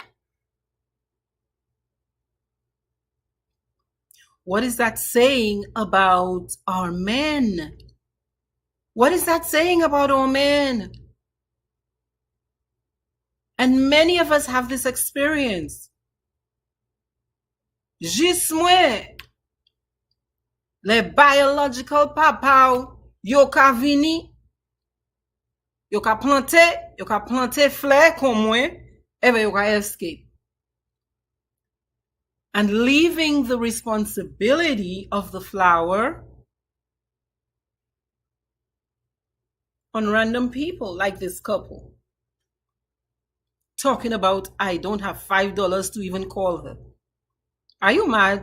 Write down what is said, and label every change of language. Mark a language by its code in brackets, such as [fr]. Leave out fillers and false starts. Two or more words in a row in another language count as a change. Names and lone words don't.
[en] What is that saying about our men? What is that saying about our men? And many of us have this experience. [gcf] Jis mwen, le biological papa, yo ka vini, yo ka plante fleur kon mwen, ebe yo ka escape. [en] and leaving the responsibility of the flower on random people like this couple. Talking about, I don't have $5 to even call her. Are you mad?